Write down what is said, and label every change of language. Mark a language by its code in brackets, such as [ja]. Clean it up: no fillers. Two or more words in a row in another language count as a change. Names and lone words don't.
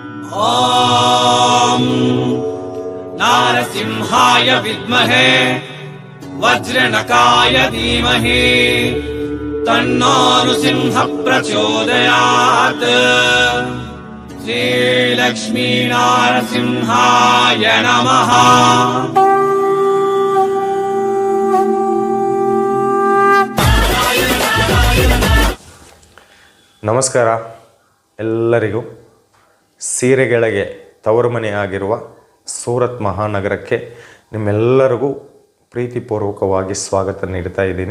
[sa] ॐ नारसिंहाय विद्महे वज्रनकाय धीमहि तन्नो नृसिंह प्रचोदयात्। श्रीलक्ष्मी नारसिंहाय नमः। [kn] ನಮಸ್ಕಾರ ಎಲ್ಲರಿಗೂ. ಸೀರೆಗಳಿಗೆ ತವರು ಮನೆಯಾಗಿರುವ ಸೂರತ್ ಮಹಾನಗರಕ್ಕೆ ನಿಮ್ಮೆಲ್ಲರಿಗೂ ಪ್ರೀತಿಪೂರ್ವಕವಾಗಿ ಸ್ವಾಗತ ನೀಡ್ತಾ ಇದ್ದೀನಿ.